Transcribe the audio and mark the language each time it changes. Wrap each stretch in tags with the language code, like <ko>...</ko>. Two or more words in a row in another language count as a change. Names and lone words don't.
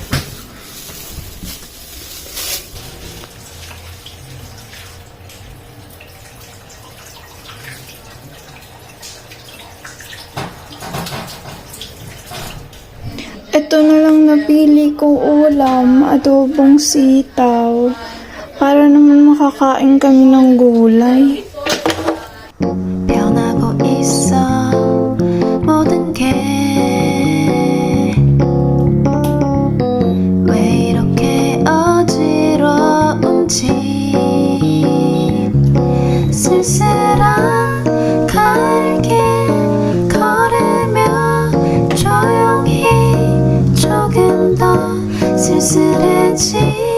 <tl>Ito na lang napili kong ulam, adobong sitaw. Para naman makakain kami ng gulay.</tl> <ko>변하고 있어 모든 게 왜 이렇게 어지러운지 쓸쓸한 가을길 걸으며 조용히 조금 더 쓸쓸해지</ko>